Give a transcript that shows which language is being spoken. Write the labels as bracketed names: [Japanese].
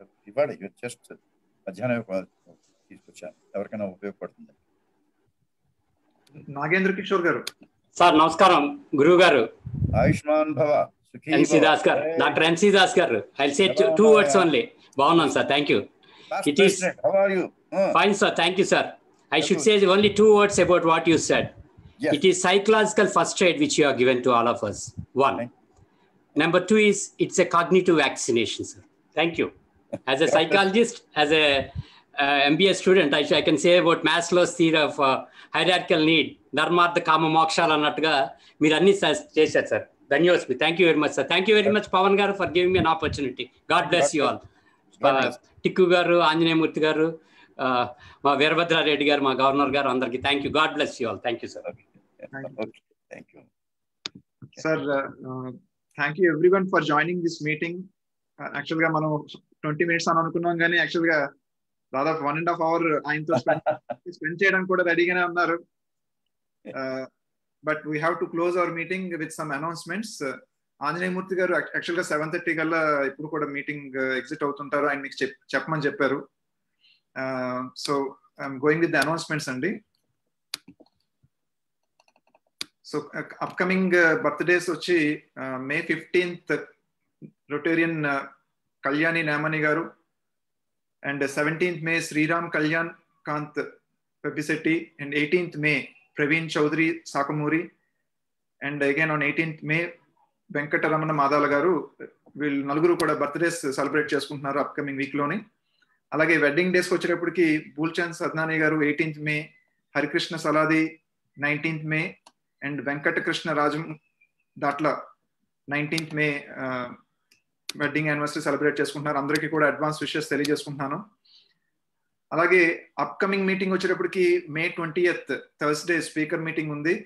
[Telugu] ఇవాళ జస్ట్ మధ్యాహ్నం తీసుకొచ్చాను, ఎవరికైనా ఉపయోగపడుతుంది. నాగేంద్ర కిషోర్ గారు. సార్ నమస్కారం గురువు గారు. ఆయుష్మాన్ భవ. ఎన్సీ దాస్ గారు, డాక్టర్ ఎన్సీ దాస్ గారు. [English] I say 2 words only. [Telugu] బాగున్నాను sir, [English] Thank you. It is fine sir, thank you sir. I should say only 2 words about what you said. Yes. It is psychological first aid which you have given to all of us. 1. Number 2 is it's a cognitive vaccination, sir. Thank you. As a psychologist, as a MBA student, I can say about Maslow's theory of hierarchical need, [Telugu] dharmartha kama mokshala annatuga meer anni chesaru sir. [English] Dhanyawad. Thank you very much sir. Thank you very much Pavan garu for giving me an opportunity. God bless you all. [Telugu] Tikku garu, Anjaney Murthy garu, మా వీరభద్ర రెడ్డి గారు, మా governor గారు, అందరికి [English] Thank you. God bless you all. Thank you sir. Thank you sir. Thank you everyone for joining this meeting. [Telugu] Actual గా మనం 20 minutes అని అనుకున్నాం, కానీ యాక్చువల్ గా దాదాపు 1.5 hour ఆయనతో స్పెండ్ చేయడానికి కూడా రెడీగానే ఉన్నారు. [English] But we have to close our meeting with some announcements. [Telugu] Anjaneya మూర్తి గారు యాక్చువల్ గా 7:30 కల్లా ఇప్పుడు కూడా మీటింగ్ ఎగ్జిట్ అవుతుంటారు, ఆయన మీకు చెప్పమని చెప్పారు. [English] So I'm going with the announcements andi. So upcoming birthdays [Telugu] vachi [English] May 15th Rotarian Kalyani Namani garu, and 17th May Sriram Kalyan Kant [Telugu] Pepisetti, and 18th May, Praveen Chaudhary Sakamuri, and again on 18th May, Venkataramana Madala garu వీళ్ళు నలుగురు కూడా birthdays celebrate చేసుకుంటున్నారు upcoming week లోని. అలాగే wedding డేస్కి వచ్చేటప్పటికి బూల్చంద్ సద్నాని గారు 18th May, Harikrishna Saladi 19th May, and Venkatakrishna Rajam Datla 19th May wedding anniversary celebrate చేసుకుంటున్నారు. అందరికీ కూడా అడ్వాన్స్ విషెస్ తెలియజేసుకుంటున్నాను. అలాగే అప్కమింగ్ మీటింగ్ వచ్చేటప్పటికి May 20th Thursday speaker meeting ఉంది.